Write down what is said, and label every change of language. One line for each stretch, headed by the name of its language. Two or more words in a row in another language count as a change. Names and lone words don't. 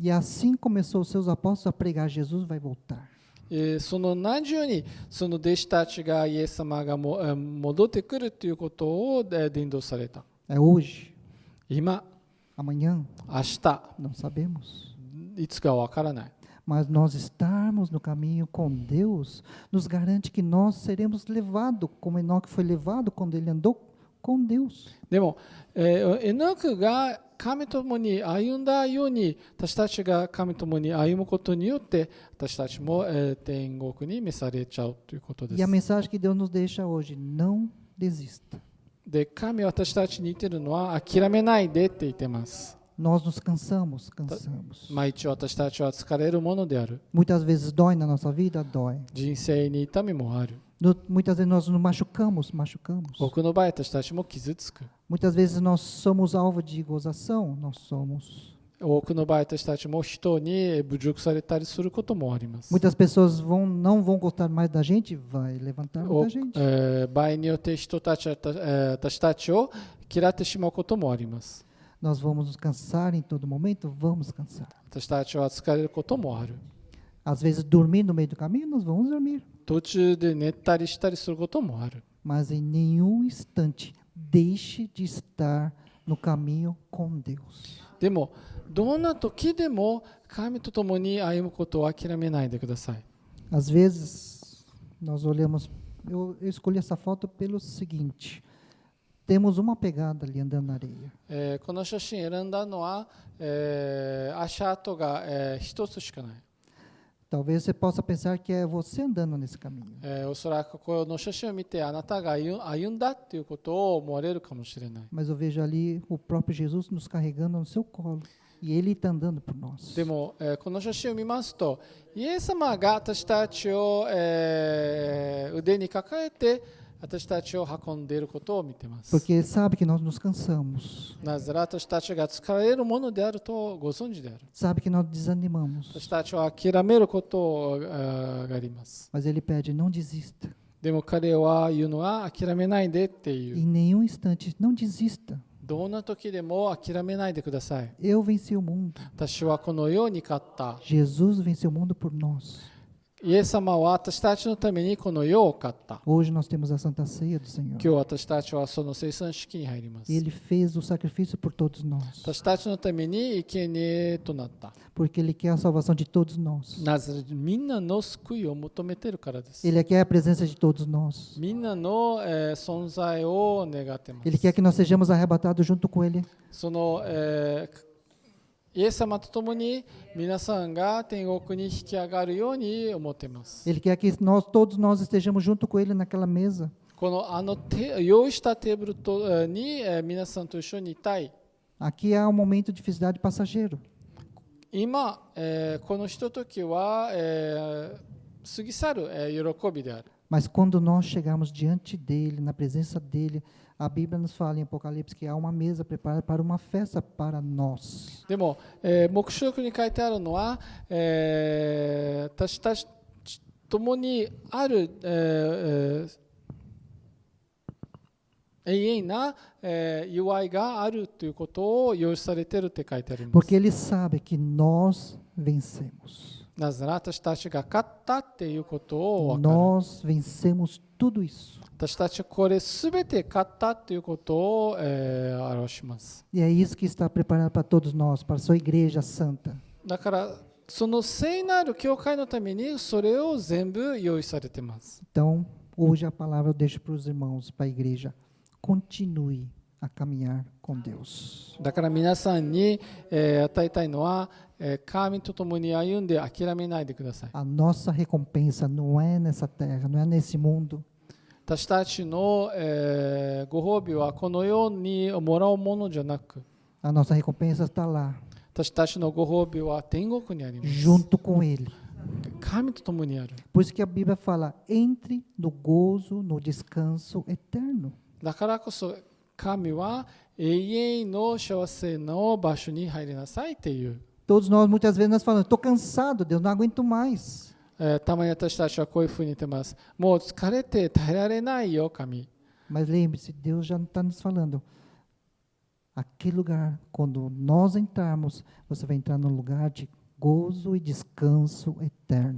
Portuguese: E assim começou os seus apóstolos a pregar: Jesus vai voltar.
Japanese: その同じようにその弟子たちがイエス様が戻ってくるということを伝道された。
Portuguese: É hoje,
Japanese: 今、
Portuguese: amanhã,
Japanese: 明日、
Portuguese: não sabemos.
Japanese: いつかわからない。
Portuguese: Mas nós estarmos no caminho com Deus nos garante que nós seremos levados, como Enoque foi levado quando ele andou com Deus.
Japanese: でも、エノクが神と共に歩んだように私たちが神と共に歩むことによって私たちも、天国に召されちゃうということで
Portuguese: E a
Japanese: す。
Portuguese: mensagem que Deus nos deixa hoje: não desista.
Japanese: で、神は私たちに言っているのは諦めないでって言っています。
Portuguese: Nós nos cansamos.
Japanese: 毎日私たちは疲れるものである。
Portuguese: Muitas vezes dói na nossa vida, dói.
Japanese: 人生に痛みもある。
Portuguese: Muitas vezes nós nos machucamos.
Japanese: 多くの場合私たちも傷つく。
Portuguese: Muitas vezes nós somos alvo de gozação, nós somos.
Japanese: 多くの場合私たちも人に侮辱されたりすることもあります。
Portuguese: Muitas pessoas não vão gostar mais da gente, vai levantar muita gente.
Japanese: 場合によって人たちは私たちを嫌ってしまうこともあります。
Portuguese: Nós vamos nos cansar em todo momento, vamos cansar.
Japanese: 私たちは疲れることもある。
Portuguese: Às vezes dormir no meio do caminho, nós vamos dormir.
Japanese: 途中で寝たりしたりすることもある。
Portuguese: Mas em nenhum instante deixe de estar no caminho com Deus.
Japanese: でもどんな時でも神と共に歩むことを諦めないでください。
Portuguese: Às vezes nós olhamos, eu escolhi essa foto pelo seguinte: temos uma pegada ali andando na areia.
Japanese: この写真選んだのは、足跡が、一つしかない。
Portuguese: Talvez você possa pensar que é você andando nesse caminho.
Japanese: おそらくこの写真を見てあなたが歩んだということを思われるかもしれない。
Portuguese: Mas eu vejo ali o próprio Jesus nos carregando no seu colo. E Ele está andando por nós.
Japanese: でも、この写真を見ますと、イエス様が私たちを、腕に抱えて私たちを運んでいることを見ています。
Portuguese: Porque Ele sabe que nós nos cansamos.
Japanese: なぜなら私たちが疲れるものであるとご存知である。
Portuguese: Sabe que nós desanimamos.
Japanese: 私たちは諦めることがあります。
Portuguese: Mas Ele pede: não desista.
Japanese: でも彼は言うのは諦めないでっていう。
Portuguese: Em nenhum instante, não desista.
Japanese: どんな時でも諦めないでください。
Portuguese: Eu venci o mundo.
Japanese: 私はこの世に勝った。
Portuguese: Jesus venceu o mundo por nós.
Japanese: イエス様は私たちのためにこの世を勝った。
Portuguese: Hoje nós temos a Santa Ceia do
Japanese: 今
Portuguese: Senhor.
Japanese: 日私たちはその生産式に入ります。
Portuguese: Ele fez o sacrifício por todos nós.
Japanese: 私たちのために生贄となった。
Portuguese: Porque Ele quer a salvação de todos nós.
Japanese: なぜみんなの救いを求めているからです。
Portuguese: Ele quer a presença de todos nós.
Japanese: みんなの、存在を願っています。
Portuguese: Ele quer que nós sejamos arrebatados junto com Ele.
Japanese: その、イエス様と共に皆さんが天国に引き上がるように思っています。
Portuguese: Ele quer que todos nós estejamos junto com Ele naquela mesa.
Japanese: この用意したテーブルとに皆さんと一緒にいたい。
Portuguese: Aqui há um momento de felicidade passageiro.
Japanese: 今、このひとときは、過ぎ去る、喜びである。
Portuguese: Mas quando nós chegarmos diante dEle, na presença dEle, a Bíblia nos fala em Apocalipse que há uma mesa preparada para uma festa para nós.
Japanese: でも、黙示録に書いてあるのは、私たち共にある、永遠な、祝いがあるということを用意されているって書いてあります。
Portuguese: Porque Ele sabe que nós vencemos.
Japanese: なぜなら私たちが勝ったっていうことを分かる。
Portuguese: Nós vencemos tudo isso.
Japanese: 私たちはこれすべて勝ったということを、表します。
Portuguese: E é isso que está preparado para todos nós, para a sua igreja santa.
Japanese: だからその聖なる教会のためにそれを全部用意されています。
Portuguese: Então, hoje a palavra eu deixo para os irmãos, para a igreja. continue a caminhar com Deus.
Japanese: だから皆さんに、与えたいのは、神と共に歩んで諦めないでください。
Portuguese: A nossa recompensa não é nessa terra, não é nesse mundo.
Japanese: 私たちの、ご褒美はこのようにもらうものじゃなく、
Portuguese: A nossa recompensa está lá,
Japanese: 私たちのご褒美は天国にあります。
Portuguese: junto com Ele.
Japanese: 神と共にある。
Portuguese: Por isso que a Bíblia fala: entre no gozo, no descanso eterno.
Japanese: だからこそ神は永遠の幸せの場所に入りなさいっていう。
Portuguese: Todos nós, muitas vezes, nós falamos: estou cansado, Deus, não aguento mais.
Japanese: たまに私たちはこういうふうに言ってます。もう疲れて耐えられないよ、神。
Portuguese: Mas lembre-se, Deus já está nos falando. Aquele lugar, quando nós entrarmos, você vai entrar num lugar de gozo e descanso eterno.